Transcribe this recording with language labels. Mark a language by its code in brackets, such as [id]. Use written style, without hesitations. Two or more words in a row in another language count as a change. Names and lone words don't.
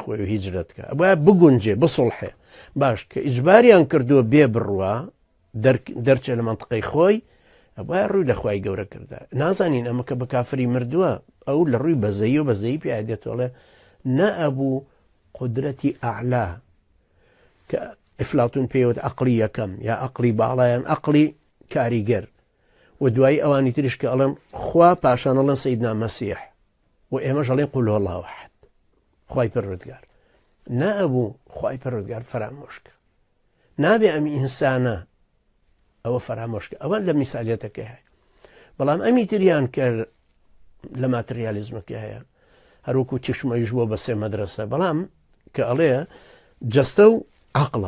[ckb] خۆی و هیجرەتکە ئەوە بگونجێ بسڵحێ باش کە ئیجباریان کردووە بێ بڕوە دەرچێ لە منطقەی خۆی ئەوە ڕووی لە خوای گەورە کردا نازانین ئەمە کە بە کافری مردووە ئەو لە ڕووی بەزەیی و بەزەیی پێدێتۆڵێ نەئەبوو قدرەتی ئەعلا کە ئفلاتون پێوت عەقڵی یەکەم یا عەقڵی باڵایان عەقڵی کاریگەر و دوایی ئەوانی تریش کە ئەڵێن خوا پاشان ئەڵێن سەیدنا مەسیح و ئێمەش ئەڵێن [ar] قول هو الله ئەحد [ckb] خوای پەروەردگار نەئەبوو خوای پەروەردگار فەرامۆشکە نابێ ئەم ئینسانە ئەوە فەرامۆشکە ئەوە لە میسالیەتەکە هەیە بەڵام ئەمی تریان کە لە ماتریالیزمەکە هەیە هەروەکو چشمەیش بۆ بە سێ مەدرسە بەڵام کە ئەڵێ جەستە و عەقڵە